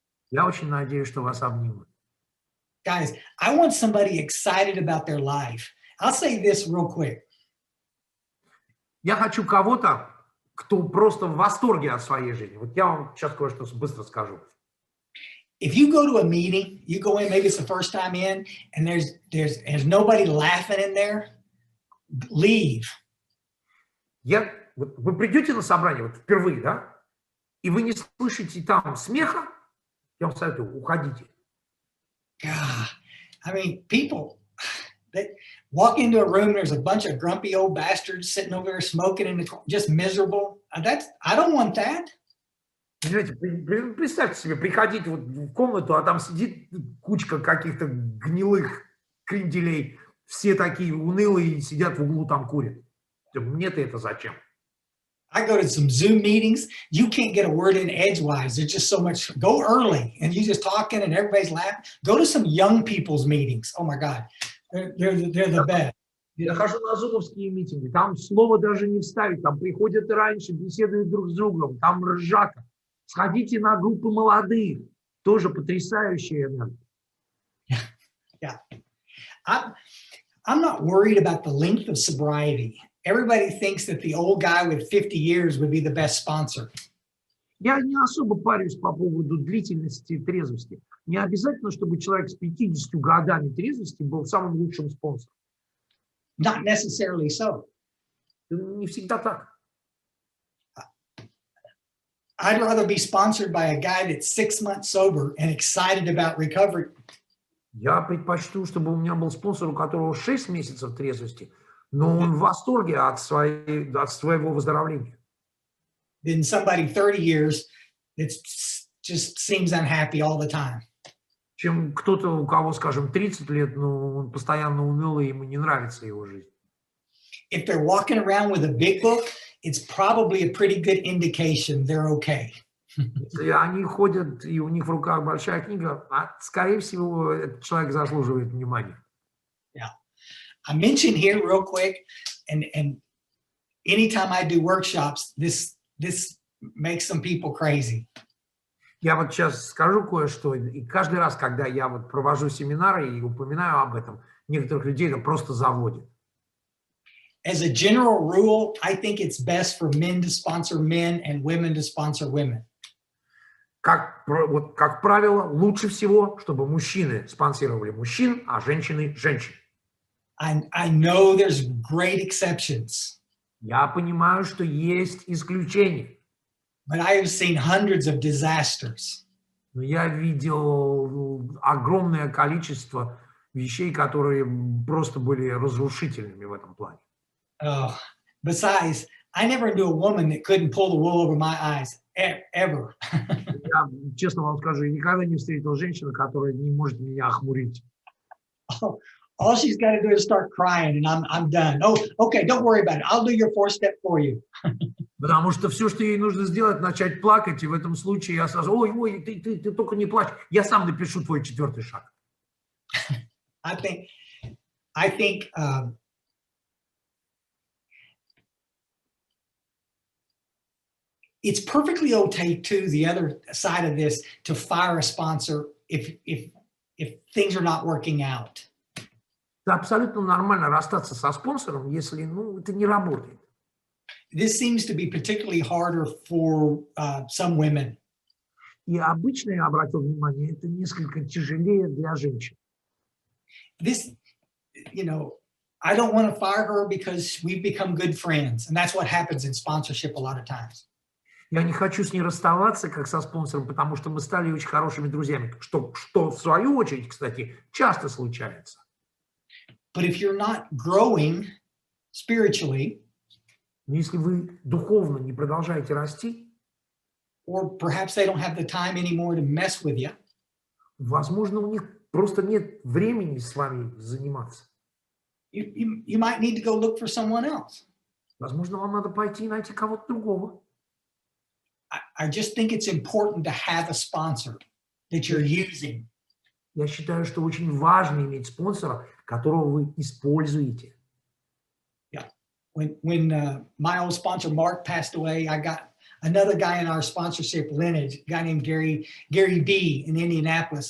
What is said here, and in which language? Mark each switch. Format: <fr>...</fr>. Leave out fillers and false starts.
<ru>Я очень надеюсь, что вас обнимут.</ru> <en>Guys, I want somebody excited about their life. I'll say this real quick.</en> <ru>Я хочу кого-то, кто просто в восторге от своей жизни. Вот я вам сейчас кое-что быстро скажу.</ru> <en>If you go to a meeting, you go in, maybe it's the first time in, and there's nobody laughing in there, leave.</en> <ru>Вы придете на собрание вот впервые, да? И вы не слышите там смеха, я вам советую, уходите.</ru> <en>God, I mean, people, they walk into a room, there's a bunch of grumpy old bastards sitting over there smoking in the corner, just miserable. I don't want that.</en> <ru>Понимаете, представьте себе, приходите вот в комнату, а там сидит кучка каких-то гнилых кренделей, все такие унылые, сидят в углу, там курят. Мне-то это зачем?</ru> <en>I go to some Zoom meetings. You can't get a word in edgewise. There's just so much. Go early, and you just talking, and everybody's laughing. Go to some young people's meetings. Oh my God, they're the best.</en> <ru>Я хожу на зумовские митинги, там слово даже не вставить, там приходят раньше, беседуют друг с другом, там ржака. Сходите на группы молодых, тоже потрясающая энергия.</ru> <en>Yeah, I'm not worried about the length of sobriety. Everybody thinks that the old guy with 50 years would be the best sponsor.</en> <ru>Я не особо парюсь по поводу длительности трезвости. Не обязательно, чтобы человек с 50 годами трезвости был самым лучшим спонсором.</ru> <en>Not necessarily so.</en> <ru>Не всегда так.</ru> <en>I'd rather be sponsored by a guy that's 6 months sober and excited about recovery.</en> <ru>Я предпочту, чтобы у меня был спонсор, у которого 6 месяцев трезвости, но он в восторге от своего выздоровления.</ru> <en>than somebody 30 years that just seems unhappy all the time.</en> <ru>Чем кто-то, у кого, скажем, 30 лет, но он постоянно унылый, ему не нравится его жизнь.</ru> <en>If they're walking around with a big book, it's probably a pretty good indication they're okay.</en> <ru>Если они ходят, и у них в руках большая книга, скорее всего, этот человек заслуживает внимания.</ru> <en>Yeah. I mentioned here real quick, and anytime I do workshops, this makes some people crazy.</en> <ru>Я вот сейчас скажу кое-что, и каждый раз, когда я вот провожу семинары и упоминаю об этом, некоторых людей это просто заводит.</ru> <en>As a general rule, I think it's best for men to sponsor men and women to sponsor women.</en> <ru>Как правило, лучше всего, чтобы мужчины спонсировали мужчин, а женщины – женщин.</ru> <en>I know there's great exceptions.</en> <ru>Я понимаю, что есть исключения.</ru> <en>But I have seen hundreds of disasters.</en> <ru>Но я видел огромное количество вещей, которые просто были разрушительными в этом плане.</ru> <en>Besides, I never knew a woman that couldn't pull the wool over my eyes, ever.</en> <ru>Я, честно вам скажу, я никогда не встретил женщину, которая не может меня охмурить.</ru> <en>All she's got to do is start crying, and I'm done. Oh, okay, don't worry about it. I'll do your 4-step for you.</en> <ru>Потому что все, что ей нужно сделать, начать плакать, и в этом случае я сразу, ой, ты только не плачь, я сам напишу твой 4-й шаг.</ru> <en>I think it's perfectly okay to the other side of this to fire a sponsor if things are not working out.</en> <ru>Это абсолютно нормально расстаться со спонсором, если, это не работает.</ru> <en>This seems to be particularly harder for some women.</en> <ru>И обычно, я обратил внимание, это несколько тяжелее для женщин.</ru> <en>This, I don't want to fire her because we've become good friends. And that's what happens in sponsorship a lot of times.</en> <ru>Я не хочу с ней расставаться, как со спонсором, потому что мы стали очень хорошими друзьями, что в свою очередь, кстати, часто случается.</ru> <en>But if you're not growing spiritually,</en> <ru>но если вы духовно не продолжаете расти,</ru> <en>or perhaps they don't have the time anymore to mess with you,</en> <ru>возможно, у них просто нет времени с вами заниматься.</ru> <en>You might need to go look for someone else.</en> <ru>Возможно, вам надо пойти и найти кого-то другого.</ru> <en>I just think it's important to have a sponsor that you're using.</en> <ru>Я считаю, что очень важно иметь спонсора, которого вы используете.</ru> <en>Yeah. When my old sponsor Mark passed away, I got another guy in our sponsorship lineage, a guy named Gary B in Indianapolis.</en>